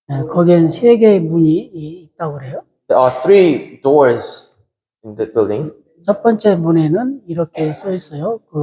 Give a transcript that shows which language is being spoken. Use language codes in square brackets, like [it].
[ko] 거기엔 세 개의 문이 있다고 그래요. [en] There are 3 doors in the building. [ko] 첫 번째 문에는 이렇게 써 있어요.